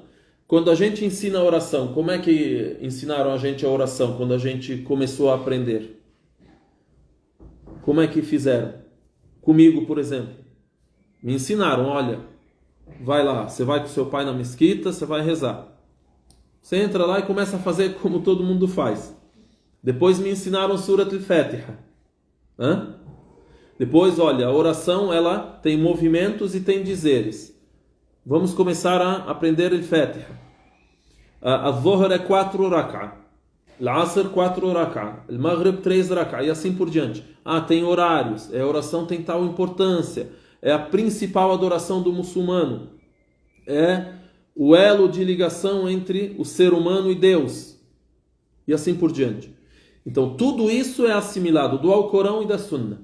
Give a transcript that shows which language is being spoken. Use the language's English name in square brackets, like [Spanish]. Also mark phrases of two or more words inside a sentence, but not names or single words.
[Portuguese] Quando a gente ensina a oração, como é que ensinaram a gente a oração quando a gente começou a aprender? Como é que fizeram? Comigo, por exemplo. Me ensinaram, olha, vai lá, você vai com seu pai na mesquita, você vai rezar. Você entra lá e começa a fazer como todo mundo faz. Depois me ensinaram Surat al-Fatiha. Depois, olha, a oração ela tem movimentos e tem dizeres. Vamos começar a aprender al-Fatiha. Al-Dhuhr é 4 rak'a, Al-Asr 4 rak'a, Al-Maghrib 3 rak'a, e assim por diante. Tem horários, a oração tem tal importância, é a principal adoração do muçulmano, é o elo de ligação entre o ser humano e Deus, e assim por diante. Então, tudo isso é assimilado do Alcorão e da Sunna.